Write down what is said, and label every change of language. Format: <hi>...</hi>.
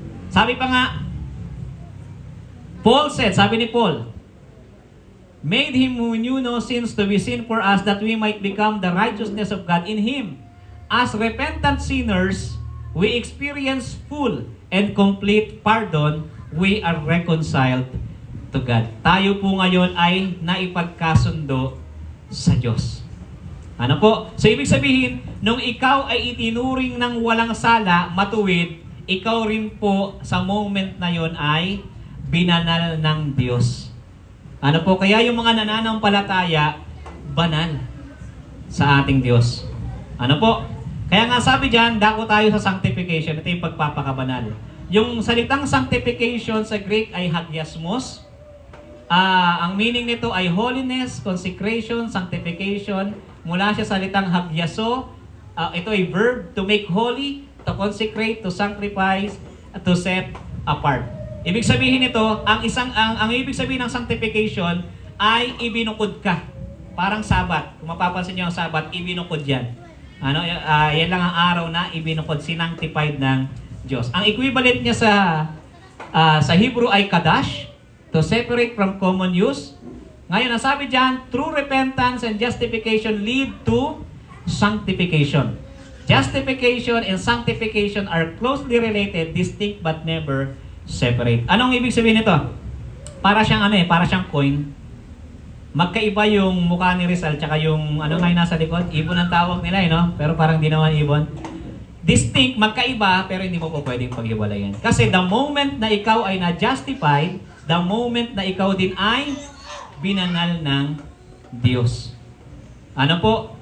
<tl>Sabi pa nga,</tl> <en>Paul said,</en> <tl>sabi ni Paul,</tl> <en>made Him who knew no sins to be sin for us that we might become the righteousness of God in Him. As repentant sinners, we experience full and complete pardon. We are reconciled to God.</en> <tl>Tayo po ngayon ay naipagkasundo sa Diyos. Ano po? So ibig sabihin, nung ikaw ay itinuring ng walang sala, matuwid, ikaw rin po sa moment na yon ay binanal ng Diyos. Ano po? Kaya yung mga nananampalataya, banal sa ating Diyos. Ano po? Kaya nga sabi diyan, dako tayo sa sanctification. Ito yung pagpapakabanal. Yung salitang sanctification sa Greek ay hagiasmos. Ang meaning nito ay holiness, consecration, sanctification. Mula siya sa salitang hagiaso. Ito ay</tl> <en>verb, to make holy, to consecrate, to sacrifice, to set apart.</en> <tl>Ibig sabihin nito, ang ibig sabihin ng sanctification ay ibinukod ka. Parang Sabat. Kung mapapansin niyo ang Sabat, ibinukod yan. Yan lang ang araw na ibinukod, sinangtified ng Diyos. Ang equivalent niya sa Hebrew ay kadash,</tl> <en>to separate from common use.</en> <tl>Ngayon, ang sabi diyan,</tl> <en>true repentance and justification lead to sanctification. Justification and sanctification are closely related, distinct but never separate.</en> <tl>Anong ibig sabihin nito? Para siyang para siyang coin. Magkaiba yung mukha ni Rizal tsaka yung ngayon nasa likod. Ibon ang tawag nila no? Pero parang di naman ibon. Distinct, magkaiba, pero hindi mo po pwedeng paghiwalayan. Kasi</tl> <en>the moment</en> <tl>na ikaw ay na-justified, the moment na ikaw din ay binanal ng Diyos. Ano po?</tl>